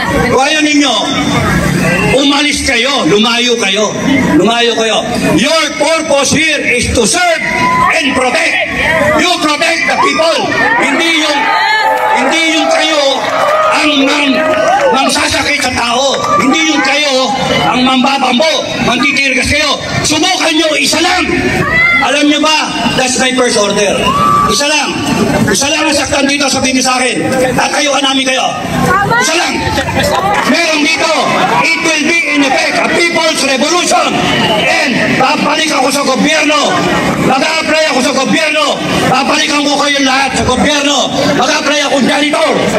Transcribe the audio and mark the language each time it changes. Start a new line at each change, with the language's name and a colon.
Filipino: Kung ayaw ninyo, umalis kayo, lumayo kayo.
English: Your purpose here is to serve and protect. You protect the people.
Filipino: Hindi yung kayo ang mangsasakit sa tao. Hindi yung kayo ang mambabambo, mangtitirgas kayo. Subukan nyo, isa lang. Alam nyo ba,
English: that's my first order.
Filipino: Isa lang ang saktan dito, sabihin niyo sa akin. Tatayuan namin kayo. Isa lang. Meron dito,
English: it will be in effect a people's revolution.
Filipino: And babalik ako sa gobyerno. Mag-a-apply ako sa gobyerno. Babalikan ko kayo lahat sa gobyerno. Mag-a-apply ako janitor.